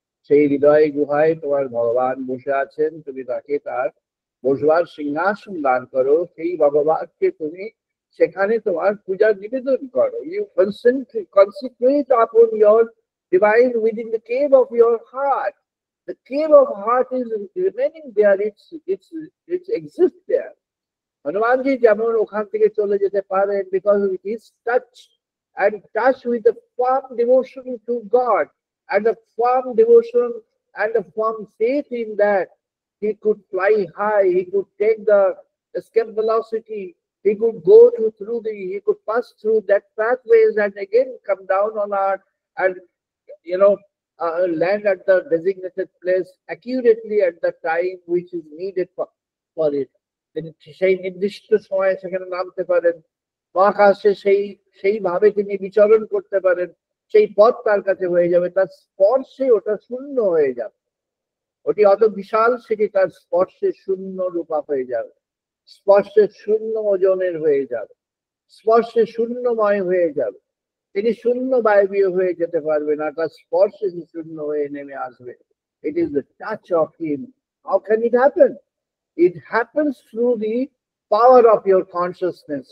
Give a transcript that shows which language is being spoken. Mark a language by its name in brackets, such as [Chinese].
[Bangla] সেই হৃদয় গুহায় তোমার ভগবান বসে আছেন। তুমি তাকে তার বসবার সিংহাসন দান করো, সেই ভগবানকে তুমি সেখানে তোমার পূজা নিবেদন করো। [English] You consecrate upon your divine within the cave of your heart. The cave of heart is remaining there. It exists there. [Bangla] Hanumanji যেমন ওখান থেকে চলে যেতে পারেন [English] because it is touched and touched with the firm devotion to God and the firm devotion and the firm faith in that he could fly high, he could take the escape velocity, he could he could pass through that pathways and again come down on earth and land at the designated place accurately at the time which is needed for it. [Bangla] তিনি সেই নির্দিষ্ট সময়ে সেখানে নামতে পারেন, মহাকাশে সেইভাবে তিনি বিচরণ করতে পারেন, সেই পথ তার কাছে হয়ে যাবে, তার স্পর্শে ওটা শূন্য হয়ে যাবে। ওটি অত বিশাল, সেটি তার স্পর্শে শূন্য রূপা হয়ে যাবে, স্পর্শে শূন্য ওজনের হয়ে যাবে, স্পর্শে শূন্যময় হয়ে যাবে। তিনি শূন্য বায়বীয় হয়ে যেতে পারবে না, তার স্পর্শে শূন্য হয়ে নেমে আসবে। [English] It is the touch of him. How can it happen? It happens through the power of your consciousness.